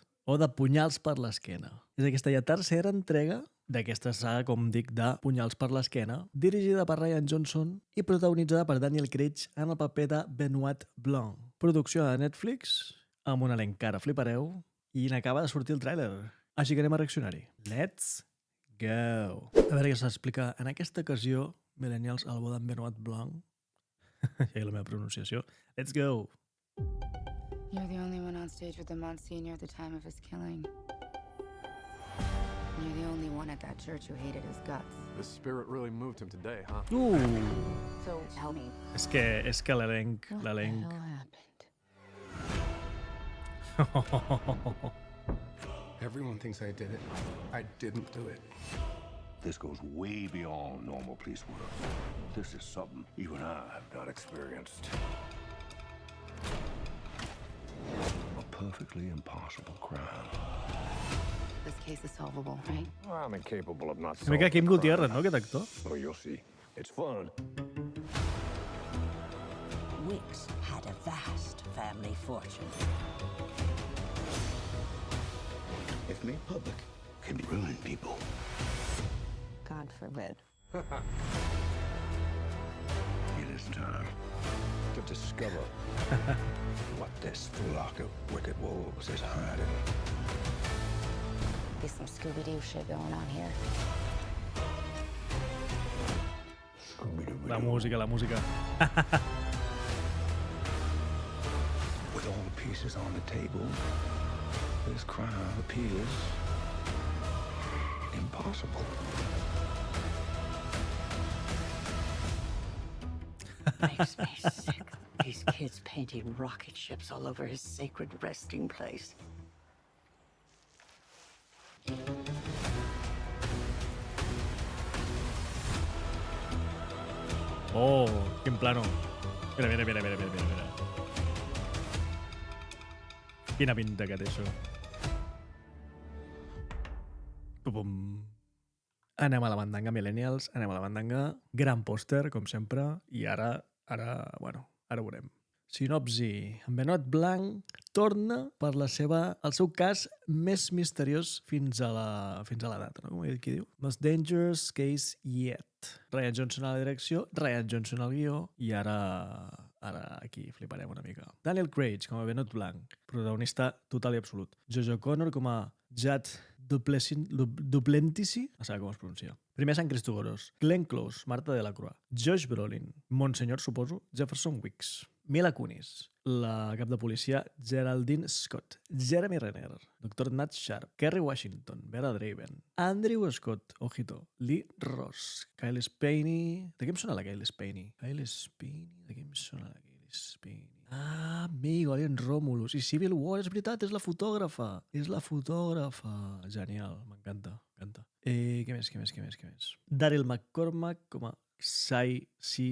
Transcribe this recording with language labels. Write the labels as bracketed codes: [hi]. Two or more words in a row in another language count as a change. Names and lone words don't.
[ca] O de Punyals per l'esquena. És aquesta ja tercera entrega d'aquesta saga, com dic, de Punyals per l'esquena, dirigida per Rian Johnson i protagonitzada per Daniel Craig en el paper de Benoit Blanc. Producció de Netflix, amb un elenc que ara flipareu, i n'acaba de sortir el tràiler. Així que anem a reaccionar-hi. [en] Let's go! [ca] A veure què s'explica en aquesta ocasió, millennials, al bo d'en Benoit Blanc. Ja la meva pronunciació. [en] Let's go! You're the only one on stage with the Monsignor at the time of his killing. You're the only one at that church who hated his guts. The spirit really moved him today, huh? So tell me, [ca] És que l'elenc... [en] what the [ca] L'elenc... [en] hell happened? Everyone thinks I did it. I didn't do it. This goes way beyond normal police work. This is something even I have not experienced. A perfectly impossible crime. This case is solvable, right? I'm incapable of not [ca] Una mica [en] solving [ca] Kim [en] a [ca] Gutiérrez, [en] crime. [ca] no, aquest actor? [en] Oh, you'll see. It's fun. Wicks had a vast family fortune. If made public, can ruin people. God forbid. It is time to discover what this flock of wicked wolves is hiding. There's some Scooby-Doo shit going on here. Scooby-Doo. [ca] La música. [en] With all the pieces on the table, this crime appears impossible. Makes me sick. These kids painting rocket ships all over his sacred resting place. [ca] Oh, quin plano. Mira. Quina pinta que té això. Pum. Anem a la mandanga, millennials, anem a la mandanga. Gran pòster, com sempre, i ara ho veurem. Sinopsi. En Benoit Blanc torna per el seu cas més misteriós fins a la data, no? Com qui diu? [en] Most dangerous case yet. [ca] Rian Johnson a la direcció, Rian Johnson al guió, i ara aquí fliparem una mica. Daniel Craig com a Benoit Blanc, protagonista total i absolut. Jojo Connor com a Judd Duplentisi, no sé com es pronuncia. Primer Sant Cristogoros, Glenn Close, Marta de la Croix, Josh Brolin, Monsenyor, suposo, Jefferson Wicks, Mila Kunis, la cap de policia Geraldine Scott, Jeremy Renner, Dr. Nat Sharp, Kerry Washington, Vera Draven, Andrew Scott, ojito, Lee Ross, Kyle Spaney... De què em sona la Kyle Spaney? De què em sona la Kyle Spaney? Ah, amigo, Alien Romulus. I Civil War, és veritat, és la fotògrafa. Genial, m'encanta. Què més? Daryl McCormack com a Cy C.